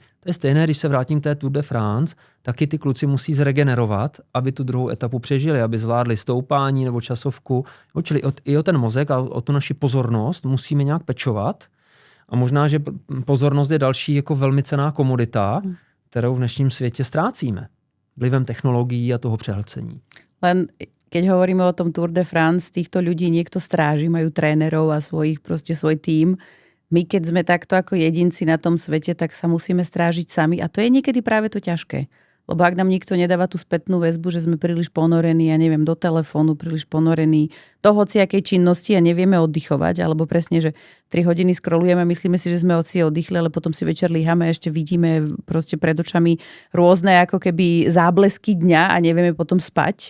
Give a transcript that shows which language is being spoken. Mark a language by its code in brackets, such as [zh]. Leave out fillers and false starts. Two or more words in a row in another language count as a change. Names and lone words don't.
[cs] To je stejné, když se vrátím k té Tour de France, taky ty kluci musí zregenerovat, aby tu druhou etapu přežili, aby zvládli stoupání nebo časovku. Čili i o ten mozek a o tu naši pozornost musíme nějak pečovat. A možná, že pozornost je další jako velmi cenná komodita, kterou v dnešním světě ztrácíme vlivem technologií a toho přehlcení. [sk] Len keď hovoríme o tom Tour de France, týchto ľudí niekto stráži, majú trénerov a svoj tím. My keď sme takto ako jedinci na tom svete, tak sa musíme strážiť sami a to je niekedy práve to ťažké. Lebo ak nám nikto nedáva tú spätnú väzbu, že sme príliš ponorení, ja neviem, do telefónu, príliš ponorení do hociakej činnosti a nevieme oddychovať, alebo presne, že 3 hodiny scrollujeme, myslíme si, že sme si oddychli, ale potom si večer líhame a ešte vidíme proste pred očami rôzne ako keby záblesky dňa a nevieme potom spať.